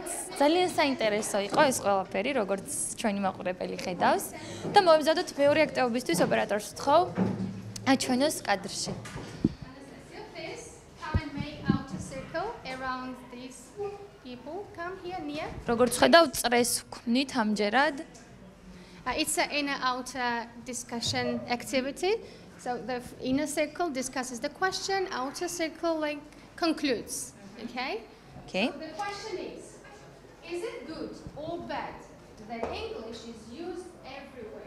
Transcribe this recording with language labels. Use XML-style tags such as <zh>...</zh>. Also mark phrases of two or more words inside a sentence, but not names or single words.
<ka>ძალიან საინტერესო იყო ეს ყველაფერი, როგორც ჩვენი მაყურებელი ხედავს და მოვემზადოთ მეორე აქტივობისთვის ოპერატორს ვთხოვ აჩვენოს კადრში. როგორც ხედავთ, წრეს ვქმნით ამჯერად.</ka> <en>It's an inner-outer discussion activity. So the inner circle discusses the question, outer circle concludes. Okay? Okay. So the question is it good or bad that English is used everywhere?</en>